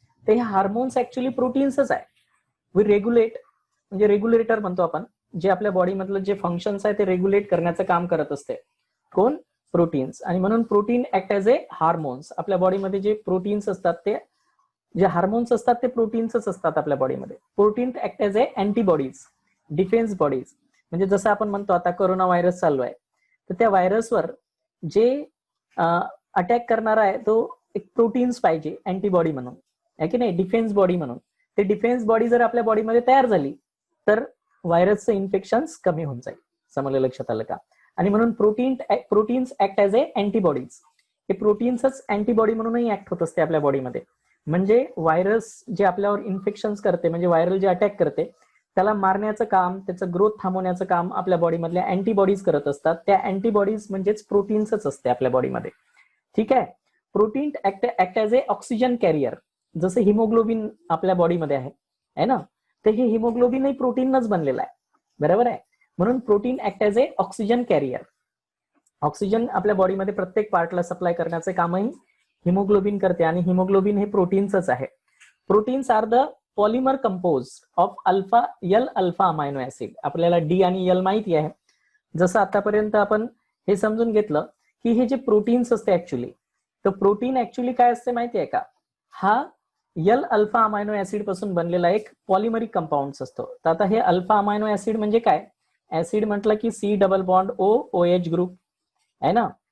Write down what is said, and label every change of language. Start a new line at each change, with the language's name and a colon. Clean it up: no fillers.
Marathi: ते हे hormones actually प्रोटीन्सच आहे. वी रेग्युलेट, म्हणजे रेग्युलेटर म्हणतो आपण, जे आपल्या बॉडीमधलं जे फंक्शन्स आहे ते रेग्युलेट करण्याचं काम करत असते. कोण? प्रोटीन्स. आणि म्हणून
English: Protein act as a hormones.
Marathi: आपल्या बॉडीमध्ये जे प्रोटीन्स असतात, ते जे हार्मोन्स असतात ते प्रोटीन्सच असतात आपल्या बॉडीमध्ये.
English: Protein act as a antibodies, defence bodies.
Marathi: म्हणजे जसं आपण म्हणतो आता कोरोना व्हायरस चालू आहे, तर त्या व्हायरसवर जे अटॅक करणारा आहे तो एक प्रोटीन्स पाहिजे अँटीबॉडी म्हणून, आहे की नाही, डिफेन्स बॉडी म्हणून. ते डिफेन्स बॉडी जर आपल्या बॉडीमध्ये तयार झाली तर व्हायरसचं इन्फेक्शन कमी होऊन जाईल. समजलं? लक्षात आलं का? आणि म्हणून
English: Proteins act as a antibodies.
Marathi: हे प्रोटीन्सच अँटीबॉडी म्हणूनही ऍक्ट होत असते आपल्या बॉडीमध्ये. म्हणजे व्हायरस जे आपल्यावर इन्फेक्शन करते, म्हणजे व्हायरल जे अटॅक करते, त्याला मारण्याचं काम, त्याचं ग्रोथ थांबवण्याचं काम आपल्या बॉडीमधल्या अँटीबॉडीज करत असतात. त्या अँटीबॉडीज म्हणजेच प्रोटीन्सच असते आपल्या बॉडीमध्ये. ठीक आहे.
English: Protein act as a oxygen carrier.
Marathi: जसं हिमोग्लोबिन आपल्या बॉडीमध्ये आहे ना, तर हे हिमोग्लोबिनही प्रोटीनच बनलेलं आहे. बरोबर आहे. म्हणून
English: Protein act as a oxygen carrier.
Marathi: ऑक्सिजन आपल्या बॉडीमध्ये प्रत्येक पार्टला सप्लाय करण्याचे कामही हिमोग्लोबिन करते, आणि हिमोग्लोबिन हे प्रोटीन्सच आहे.
English: Proteins are the polymer compose of L alpha amino acid.
Marathi: आपल्याला डी आणि एल माहिती आहे. जसं आतापर्यंत आपण हे समजून घेतलं की हे जे प्रोटीन्स असते ऍक्च्युली, तर प्रोटीन ऍक्च्युली काय असते माहिती आहे का? हा एल अल्फा अमायनो ऍसिड पासून बनलेला एक पॉलिमरिक कंपाऊंड असतो. तर आता हे अल्फा अमायनो ऍसिड म्हणजे काय? ऍसिड म्हटलं की C double bond O H group आहे ना.